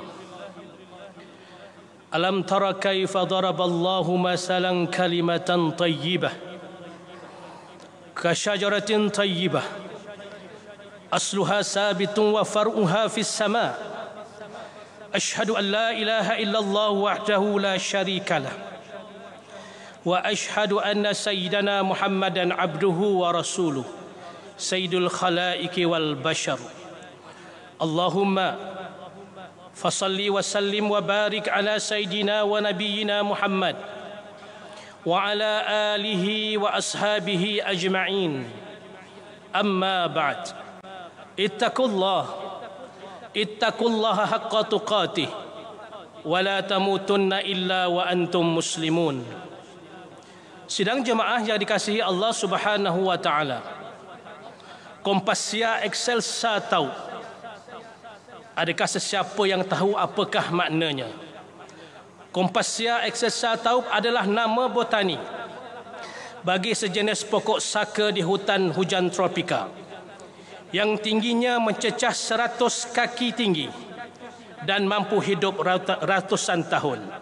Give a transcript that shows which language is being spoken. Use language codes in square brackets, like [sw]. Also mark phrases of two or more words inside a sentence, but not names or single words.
[ar] ألم تر كيف ضرب الله مثلا كلمة طيبة كشجرة طيبة أصلها ثابت وفرعها في السماء. أشهد أن لا إله إلا الله وحده لا شريك له وأشهد أن سيدنا محمدا عبده ورسوله سيد الخلائق والبشر. اللهم فصل وسلم وبارك على سيدنا ونبينا محمد وعلى آله وأصحابه أجمعين. أما بعد. اتقوا الله حق تقاته ولا تموتن إلا وأنتم مسلمون. [ms] Sidang jemaah yang dikasihi Allah [ar] سبحانه وتعالى. [ms] Kompasia Excelsa tahu. Adakah sesiapa yang tahu apakah maknanya? Kompasia Excelsa tahu adalah nama botani bagi sejenis pokok saka di hutan hujan tropika yang tingginya mencecah 100 kaki tinggi dan mampu hidup ratusan tahun.